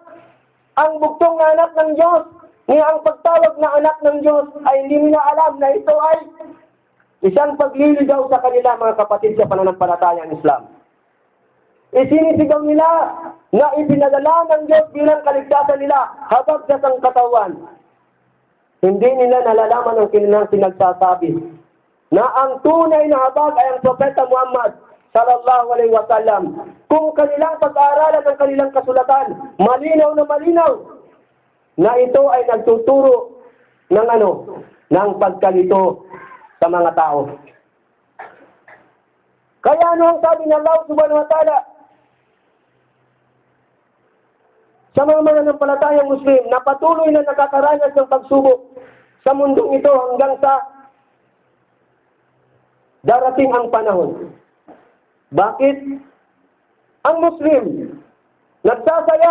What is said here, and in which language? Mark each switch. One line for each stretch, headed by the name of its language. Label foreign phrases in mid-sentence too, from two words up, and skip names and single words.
Filipino: Ang bugtong na anak ng Diyos, ni ang pagtawag na anak ng Diyos ay hindi nila alam na ito ay isang pagliligaw sa kanila, mga kapatid sa pananampalatayang Islam. Isinisigaw nila na ipinadala ng Diyos bilang kaligtasan nila habang sa sangkatawan. Hindi nila nalalaman ang kanilang sinagsasabi na ang tunay na habag ay ang Propeta Muhammad
Arabic: صلى الله عليه وسلم.
Filipino: Kung kanilang pag-aaralan ng kanilang kasulatan, malinaw na ito ay nagtuturo ng ng pagkalito sa mga tao. Kaya ano ang sabi ng Allah
Arabic: سبحانه وتعالى
Filipino: sa mga mananampalatayang Muslim na patuloy na nakakaranas ng pagsubok sa mundong ito hanggang sa darating ang panahon Bakit? Ang Muslim, nagsasaya.